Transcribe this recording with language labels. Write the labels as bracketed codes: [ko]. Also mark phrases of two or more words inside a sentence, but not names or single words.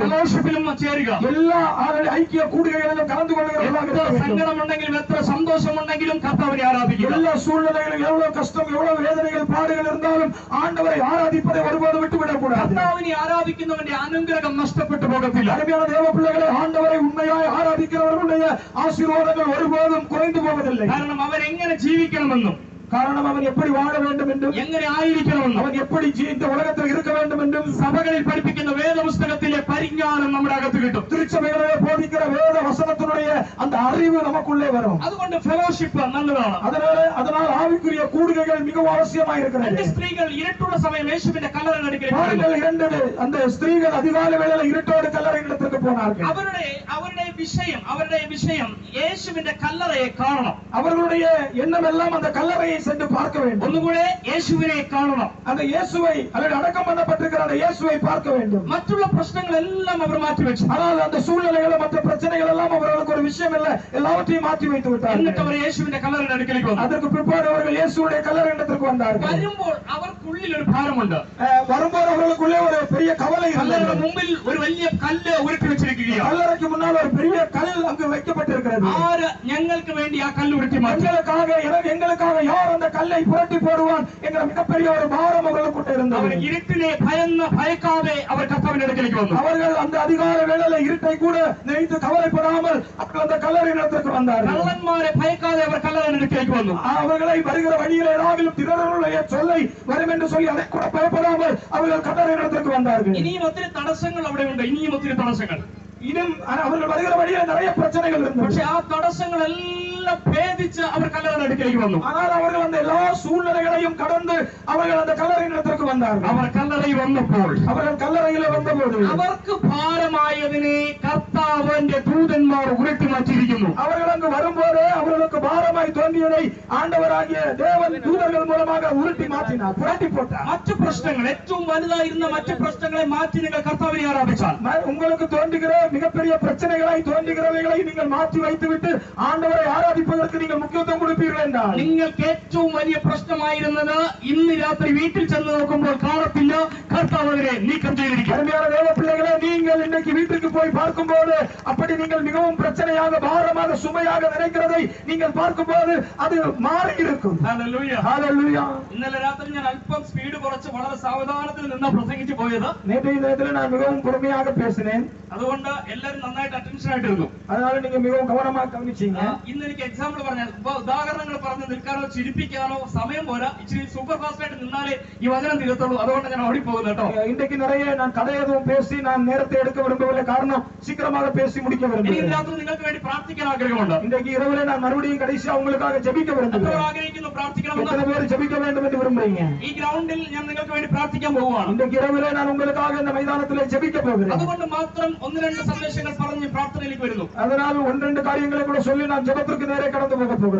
[ml] ഫെലോഷിപ്പിലും ചേരുക, [ta] எல்லா ஐக்கிய கூடுகைகளிலும் கலந்து கொள்கிறவர்களாக இருக்க வேண்டும். [ml] സങ്കടമുണ്ടെങ്കിലും എത്ര സന്തോഷമുണ്ടെങ്കിലും കർത്താവിനെ ആരാധിക്കുക. [ta] எல்லா சூழ்நிலைகளிலும் எவ்வளவு கஷ்டம், எவ்வளவு வேதனைகள், பாடுகள் இருந்தாலும் ஆண்டவரை ஆராதிப்பதை ஒருபோதும் விட்டுவிடக் கூடாது. [ml] കർത്താവിനെ ആരാധിക്കുന്നവന്റെ അനുഗ്രഹം നഷ്ടപ്പെട്ടു പോകത്തില്ല. [ta] அருமையான தேவ பிள்ளைகளே, ஆண்டவரை உண்மையாய் ஆராதிக்கிறவர்களுடைய ஆசீர்வாதங்கள் ஒருபோதும் குறைந்து போவதில்லை. [ml] കാരണം അവരെങ്ങനെ ജീവിക്കണമെന്നും [ta] காரணம் அவன் எப்படி வாழ வேண்டும் என்றும் [ml] എങ്ങനെ ആയിരിക്കണമെന്നും [ta] அவன் எப்படி இந்த உலகத்தில் இருக்க வேண்டும் என்றும் [ml] സഭകളിൽ പഠിപ്പിക്കുന്ന വേദപുസ്തകത്തിലെ പരിജ്ഞാനം നമ്മുടെ അകത്ത് കിട്ടും. [ta] திருச்சபைகளிலே போதிக்கிற வேத வசனத்தினுடைய அந்த அறிவு நமக்குள்ளே வரும். [ml] അതുകൊണ്ട് ഫെലോഷിപ്പ് നല്ലതാണ്. [ta] அதனால் ஆவிக்குரிய கூடுகைகள் மிகவும் அவசியமாக இருக்கிறது. [ml] രണ്ട് സ്ത്രീകൾ ഇരുട്ടുള്ള സമയം യേശുവിന്റെ കല്ലറയിലേക്ക് [ta] பாருங்கள், இரண்டு அந்த ஸ்திரீகள் அதிகாலை வேளையில இருட்டோடு கல்லறை இடத்திற்கு போனார்கள். [ml] അവരുടെ വിഷയം യേശുവിന്റെ കല്ലറയെ കാണണം. [ta] அவர்களுடைய எண்ணம் எல்லாம் அந்த கல்லறையை சென்று பார்க்க வேண்டும். [ml] ഒന്നുകൂടെ യേശുവിനെ കാണണം. [ta] அந்த இயேசுவை அல்லது அடக்கம் பண்ணப்பட்டிருக்கிற அந்த இயேசுவை பார்க்க வேண்டும். [ml] മറ്റുള്ള പ്രശ്നങ്ങളെല്ലാം അവർ മാറ്റിവെച്ചു. [ta] ஆனால் அந்த சூழ்நிலைகள் மற்ற பிரச்சனைகள் எல்லாம் அவர்களுக்கு ஒரு விஷயம் இல்ல, எல்லாவற்றையும் மாற்றி வைத்து விட்டார்கள். [ml] എന്നിട്ട് അവർ യേശുവിന്റെ കല്ലറയുടെ അടുക്കലേക്ക് വന്നു. [ta] அதற்கு பிற்பாடு அவர்கள் இயேசுவுடைய கல்லறையிடத்திற்கு வந்தார்கள். [ml] വരുമ്പോൾ അവർക്കുള്ളിൽ ഒരു ഭാരമുണ്ട്. [ta] வரும்போது அவர்களுக்குள்ளே ஒரு பெரிய கவலை இருந்தது. [ml] കല്ലറയുടെ മുമ്പിൽ ഒരു വലിയ കല്ല് ഉരുട്ടി വെച്ചിരിക്കുകയാണ്. [ta] கல்லறைக்கு முன்னால் ஒரு பெரிய கல் அங்கு வைக்கப்பட்டிருக்கிறது. [ml] ആര് ഞങ്ങൾക്ക് വേണ്ടി ആ കല്ല് ഉരുട്ടി മാറ്റി? [ta] எங்களுக்காக யார் அந்த கல்லை புரட்டி போடுவான் என்கிற மிகப்பெரிய ஒரு பாரம் அவர்களுக்கு இருந்தது. [ml] അവർ ഇരുട്ടിനെ ഭയക്കാതെ അവർ കർത്താവിന്റെ അടുക്കലേക്ക് വന്നു. [ta] அவர்கள் அந்த அதிகார வேளையில இருட்டை கூட நினைத்து கவலைப்படாமல் அவர்கள் அந்த கல்லறையிடத்திற்கு வந்தார்கள். [ml] കള്ളന്മാരെ ഭയക്കാതെ അവർ കല്ലറയുടെ അടുക്കലേക്ക് വന്നു. [ta] அவர்களை வருகிற வழியில் ஏதாவது திரளுடைய சொல்லை வரும் என்று சொல்லி அதை கூட பயப்படாமல் அவர்கள் கல்லறையிடத்திற்கு வந்தார்கள். [ml] ഇനിയും ഒത്തിരി തടസ്സങ്ങൾ അവിടെ ഉണ്ട്. ഇനിയും ഒത്തിരി തടസ്സങ്ങൾ. [ta] இன்னும் அவர்கள் வருகிற வழியில் நிறைய பிரச்சனைகள் இருந்தது. [ml] പക്ഷേ ആ തടസ്സങ്ങളെല്ലാം ഭേദിച്ച് അവർ കല്ലറയുടെ അടുക്കലേക്ക് വന്നു. [ta] ஆனால் அவர்கள் அந்த எல்லா சூழ்நிலைகளையும் கடந்து அவர்கள் அந்த கல்லறையிடத்திற்கு வந்தார்கள். [ml] അവർ കല്ലറയിൽ വന്നപ്പോൾ [ta] அவர்கள் கல்லறையில் வந்தபோது [ml] അവർക്ക് ഭാരമായതിനെ കർത്താവിന്റെ ദൂതന്മാർ ഉരുട്ടി മാറ്റിയിരിക്കുന്നു. [ta] அவர்கள் அங்கு வரும்போது அவர்களுக்கு பாரமாய் தோன்றியதை ஆண்டவராகிய தேவன் தூதர்கள் மூலமாக உருட்டி மாற்றினார், புரட்டி போட்டார். [ml] മറ്റു പ്രശ്നങ്ങൾ, ഏറ്റവും വലുതായിരുന്ന മറ്റു പ്രശ്നങ്ങളെ മാറ്റി നിങ്ങൾ കർത്താവിനെ ആരാധിച്ചാൽ, [ta] உங்களுக்கு தோன்றுகிற மிகப்பெரிய பிரச்சனைகளாய் தோன்றுகிறவைகளை நீங்கள் மாற்றி வைத்துவிட்டு ஆண்டவரை ஆராதிப்பதற்கு நீங்கள் முக்கியத்துவம் கொடுப்பீர்கள் என்றால், [ml] നിങ്ങൾക്ക് ഏറ്റവും വലിയ പ്രശ്നമായിരുന്നത് ഇന്ന് രാത്രി വീട്ടിൽ ചെന്ന് നോക്കുമ്പോൾ കാണത്തില്ല, കർത്താവ് അതിനെ നീക്കം ചെയ്തിരിക്കും. [ta] அருமையான தேவ பிள்ளைகளே, நீங்கள் இன்னைக்கு வீட்டுக்கு போய் பார்க்கும்போது அப்படி நீங்கள் மிகவும் பிரச்சனையாக பாரமாக சுமையாக நினைக்கிறதை நீங்கள் பார்க்கும்போது அது மாறி இருக்கும். [ml] ഹല്ലേലൂയ. [ta] ஹalleluya. [ml] ഇന്നലെ രാത്രി ഞാൻ അല്പം സ്പീഡ് കുറച്ച് വളരെ സാവധാനത്തിൽ നിന്ന് പ്രസംഗിച്ചു പോയത്. [ta] நேற்றைய தினத்தில் நான் மிகவும் பொறுமையாக பேசினேன். [ml] അതുകൊണ്ട് എല്ലാവരും നന്നായിട്ട് അറ്റൻഷൻ ആയിട്ടിരുന്നു. [ta] அதனால நீங்க மிகவும் கவனமாக கவனிச்சீங்க. [ml] ഇന്ന് എനിക്ക് എക്സാമ്പിൾ പറഞ്ഞാൽ ഉദാഹരണങ്ങൾ പറഞ്ഞ് നിൽക്കാനോ ചിരിപ്പിക്കാനോ സമയം പോരാ. ഇച്ചിരി [en] super fast [ml] ആയിട്ട് നിന്നാലേ ഈ വചനം തീരത്തുള്ളൂ. അതുകൊണ്ട് ഞാൻ ഓടിപ്പോകുന്നു കേട്ടോ. [ta] இன்றைக்கு நிறைய நான் கதை எதுவும் பேசி நான் நேரத்தை எடுக்க விரும்பவில்லை. காரணம் சீக்கிரமாக பேசி முடிக்க [ml] ഇനി [ta] விரும்புகிறேன். [ml] രാത്രി നിങ്ങൾക്ക് വേണ്ടി പ്രാർത്ഥിക്കാൻ ആഗ്രഹമുണ്ട്. [ta] இன்றைக்கு இரவுல நான் மறுபடியும் கடைசியா உங்களுக்காக ஜெபிக்க விரும்புகிறேன். [ml] ആഗ്രഹിക്കുന്നു പ്രാർത്ഥിക്കണമെന്ന്. [ta] எத்தனை பேர் ஜெபிக்க வேண்டும் என்று விரும்புறீங்க? [ml] ഈ ഗ്രൗണ്ടിൽ ഞാൻ നിങ്ങൾക്ക് വേണ്ടി പ്രാർത്ഥിക്കാൻ പോവുകയാണ്. [ta] இன்றைக்கு இரவுல நான் உங்களுக்காக இந்த மைதானத்திலே ஜெபிக்க போகிறேன். [ml] അതുകൊണ്ട് മാത്രം ഒന്ന് രണ്ട് സന്ദേശങ്ങൾ പറഞ്ഞ് പ്രാർത്ഥനയിലേക്ക് വരുന്നു. [ta] அதனால் ஒன்று காரியங்களை கூட சொல்லி நான் ஜெபத்திற்கு நேரே கடந்து போக போகிறோம்.